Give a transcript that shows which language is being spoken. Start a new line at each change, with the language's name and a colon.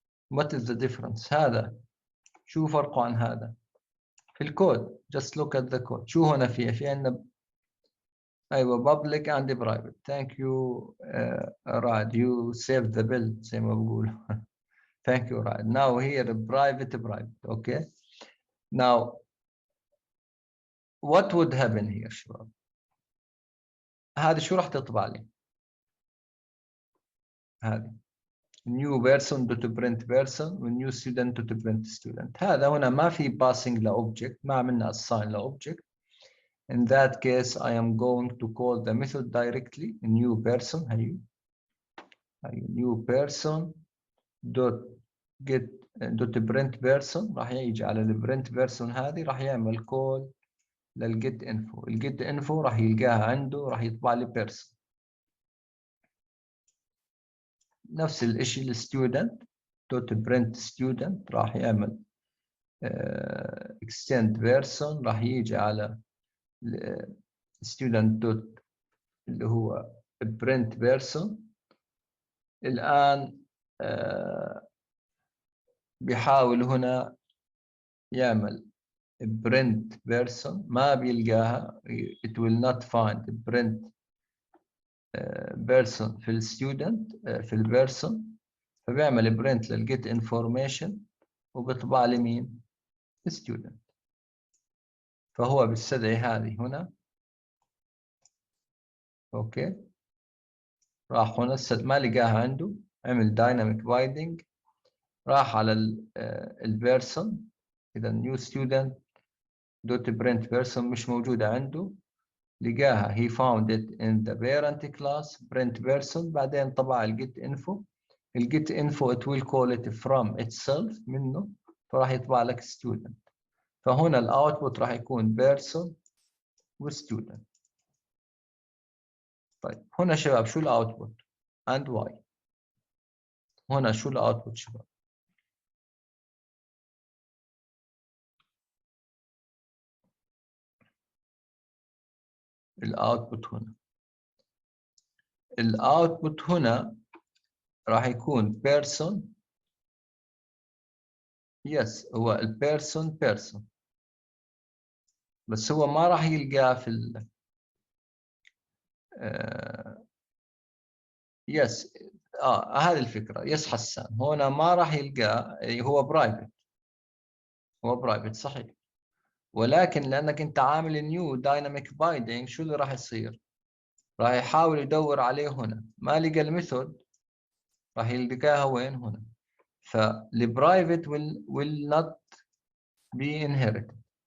English: What is the difference؟
Arabic: هذا شو فرقه عن هذا؟ في الكود.
English: Just look at the code.
Arabic: شو هنا في عندنا أيوة
English: public and private. Thank you رعد. You saved the bill
Arabic: زي ما بقول.
English: Thank you رعد. Now here private. Okay. Now what would happen here شباب؟
Arabic: هذه شو راح تطبع لي؟
English: هذه new person dot print person و new student dot print student.
Arabic: هذا هنا ما في passing لobject، ما عملنا assign لobject.
English: In that case I am going to call the method directly new person.
Arabic: هي
English: new person dot get dot print person
Arabic: راح يجي على الprint person هذه راح يعمل call للget info. الget info راح يلقاها عنده، راح يطبع لي person. نفس الشيء للستودنت دوت برنت ستودنت راح يعمل extend person راح يجي على student dot اللي هو print person. الآن بيحاول هنا يعمل print person ما بيلقاها.
English: it will not find print person
Arabic: في الستودنت في البيرسون، فبيعمل print للجيت انفورميشن وبيطبع لي مين؟ student. فهو بيستدعي هذه هنا. اوكي، راح هنا ما لقاها عنده، عمل dynamic binding، راح على البيرسون. اذا new student دوت print person مش موجودة عنده، لقاها
English: he found it in the parent class print person.
Arabic: بعدين طبع الجيت انفو. الجيت انفو
English: it will call it from itself
Arabic: منه، فراح يطبع لك student. فهنا الاوتبوت راح يكون person وستودنت. طيب هنا شباب شو الاوتبوت
English: and why؟
Arabic: هنا شو الاوتبوت شباب؟ الاوتبوت هنا راح يكون person. يس هو البيرسون بيرسون، بس هو ما راح يلقاه في يس هذه الفكرة. يس حسان هنا ما راح يلقاه، هو برايفت. هو برايفت صحيح، ولكن لأنك أنت عامل نيو دايناميك بايندينج، شو اللي راح يصير؟ راح يحاول يدور عليه هنا، ما لقى الميثود راح يلقاها وين؟ هنا. فالبرايفت
English: will not be inherited.